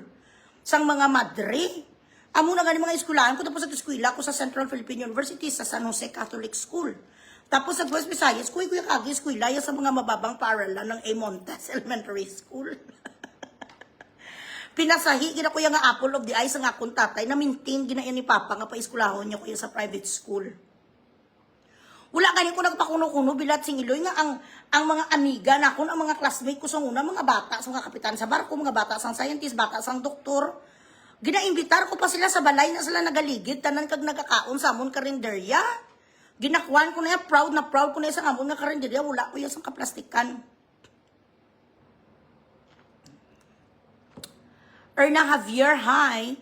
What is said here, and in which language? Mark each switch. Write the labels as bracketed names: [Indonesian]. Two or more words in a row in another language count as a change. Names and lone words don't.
[Hiligaynon] Sang mga madre. Amo na gani mga eskwelahan ko, tapos sa eskwela ko sa Central Philippine University, sa San Jose Catholic School. Tapos sa West Visayas, kuya kagi eskwela sa mga [Filipino] mababang paaralan [Hiligaynon] ng A. Montes Elementary School. Pinasahi, gina ko yung nga [English] apple of the eye [Hiligaynon] sa nga akong tatay, na maintain gina ni Papa nga pa-eskwelahon niya ko sa private school. Wala gani ko nagpakuno-kuno bilat sing Iloy nga ang mga amiga na kun, ang mga classmate ko sa una, mga bata sa mga kapitan sa barko, mga bata sang scientist, bata sang doktor. Ginaimbitar ko pa sila sa balay na sila nagaligid, tanan kag nagkakaon sa amon karinderya. Ginakuan ko na yan, proud ko na yan sa amon nga karinderya, wala ko yan sa kaplastikan. Erna Javier, hi.